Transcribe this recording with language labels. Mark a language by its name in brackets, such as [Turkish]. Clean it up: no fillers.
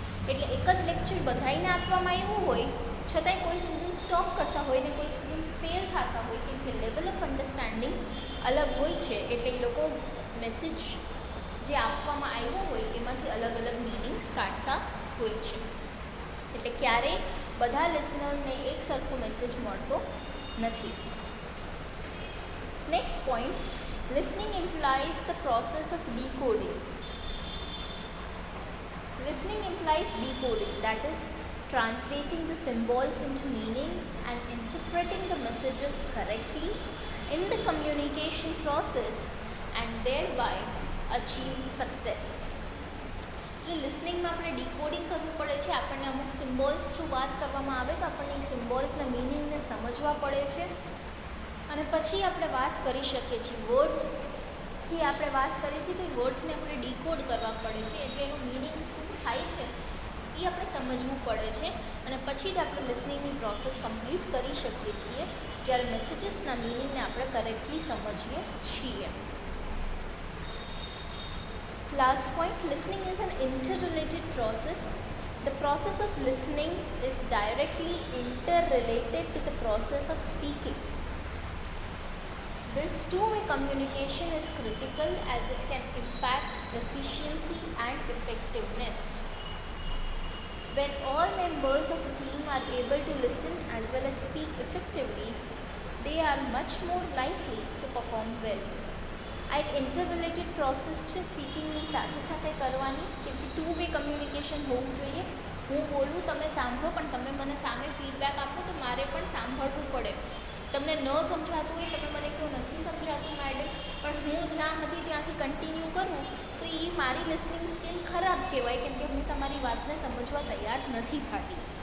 [Gujarati] એટલે એક જ લેક્ચર બધાઈને આપવામાં આવ્યું હોય છતાંય કોઈ સ્ટુડન્ટ્સ ટોપ કરતા હોય ને કોઈ સ્ટુડન્ટ્સ ફેલ થતા હોય, કેમ કે લેવલ ઓફ અન્ડરસ્ટેન્ડિંગ અલગ હોય છે. એટલે એ લોકો મેસેજ જે આપવામાં આવ્યો હોય એમાંથી અલગ અલગ મિનિંગ્સ કાઢતા હોય છે. એટલે ક્યારેય બધા લિસનરને એક સરખો મેસેજ મળતો નથી. [English] Next point, listening implies the process of decoding. Listening implies decoding, that is, translating the symbols into meaning and interpreting the messages correctly in the communication process and thereby achieve success. [Gujarati] એટલે લિસનિંગમાં આપણે decoding કરવું પડે છે. આપણને અમુક symbols through વાત કરવામાં આવે તો આપણને એ સિમ્બોલ્સના મિનિંગને સમજવા પડે છે અને પછી આપણે વાત કરી શકીએ છીએ. વર્ડ્સથી આપણે વાત કરીએ છીએ તો એ વર્ડ્સને આપણે ડીકોડ કરવા પડે છે. એટલે એનું મિનિંગ શું થાય છે એ આપણે સમજવું પડે છે અને પછી જ આપણે લિસનિંગની પ્રોસેસ કમ્પ્લીટ કરી શકીએ છીએ, જ્યારે મેસેજીસના મિનિંગને આપણે કરેક્ટલી સમજીએ છીએ. [English] Last point, listening is an interrelated process. The process of listening is directly interrelated to the process of speaking. This two-way communication is critical as it can impact efficiency and effectiveness. When all members of a team are able to listen as well as speak effectively, they are much more likely to perform well. [Gujarati] આ એક ઇન્ટરરિલેટેડ process છે સ્પીકિંગની સાથે સાથે કરવાની, કેમ કે 2 way communication હોવું જોઈએ. હું બોલું, તમે સાંભળો, પણ તમે મને સામે ફીડબેક આપો તો મારે પણ સાંભળવું પડે. તમને ન સમજાતું હોય, તમે મને કહો નથી સમજાતું મેડમ, પણ હું જ્યાં હતી ત્યાંથી કન્ટિન્યુ કરું તો એ મારી લિસનિંગ સ્કિલ ખરાબ કહેવાય, કેમ કે હું તમારી વાતને સમજવા તૈયાર નથી થતી.